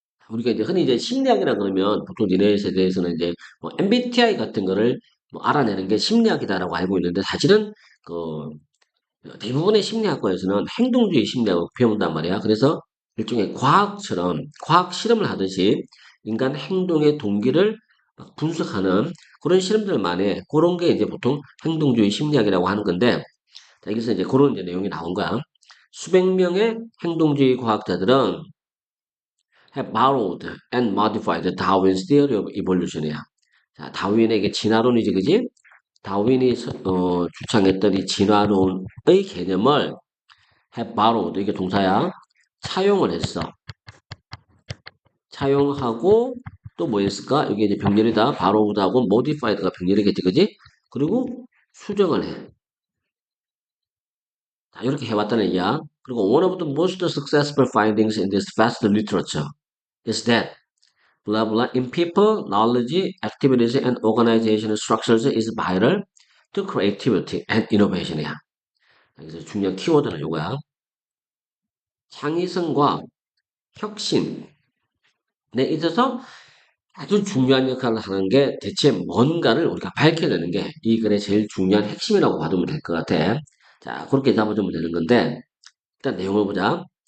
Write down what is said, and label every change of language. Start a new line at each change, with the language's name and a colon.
Korean: 우리가 이제 흔히 이제 심리학이라 그러면 보통 니네 세대에서는 이제 뭐 MBTI 같은 거를 뭐 알아내는 게 심리학이다라고 알고 있는데 사실은 그 대부분의 심리학과에서는 행동주의 심리학을 배운단 말이야. 그래서 일종의 과학처럼 과학 실험을 하듯이 인간 행동의 동기를 막 분석하는 그런 실험들만의 그런 게 이제 보통 행동주의 심리학이라고 하는 건데 자, 여기서 이제 그런 이제 내용이 나온 거야. 수백 명의 행동주의 과학자들은
English: have borrowed and modified Darwin's theory of evolution이야.
Korean: 자, 다윈에게 진화론이지, 그지? 다윈이 주창했던 이 진화론의 개념을 have borrowed 이게 동사야. 차용을 했어. 차용하고 또 뭐 했을까? 이게 이제 병렬이다. borrowed하고 modified가 병렬이겠지, 그지? 그리고 수정을 해. 자, 이렇게 해왔다는 얘기야.
English: 그리고 one of the most successful findings in this vast literature is that blah blah in people, knowledge, activities, and organizational structures is vital to creativity and innovation이야.
Korean: 여기서 중요한 키워드는 이거야. 창의성과 혁신에 있어서 아주 중요한 역할을 하는 게 대체 뭔가를 우리가 밝혀내는 게 이 글의 제일 중요한 핵심이라고 봐두면 될 것 같아. 자, 그렇게 잡아주면 되는 건데, 일단 내용을 보자.